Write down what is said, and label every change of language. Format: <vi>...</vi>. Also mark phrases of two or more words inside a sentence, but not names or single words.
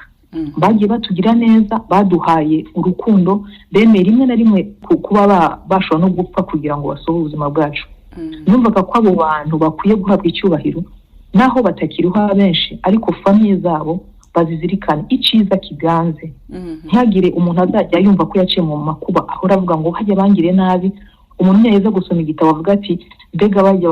<rn>Bagiye batugira neza, baduhaye urukundo, bemeye rimwe na rimwe kuba bashobora no gupfa kugira ngo basohoze ubuzima bwacu. Numvaga ko abo bantu bakwiye guhabwa icyubahiro naho batakiriho benshi, ariko famille zabo bazizirikana iciza kiganze. Ntihagire umuntu azajya yumva ko yaciye mu makuba ahora avuga ngo hajya bangire nabi, umuntu yaheza gusoma igitabo avuga ati mbega bajya</rn>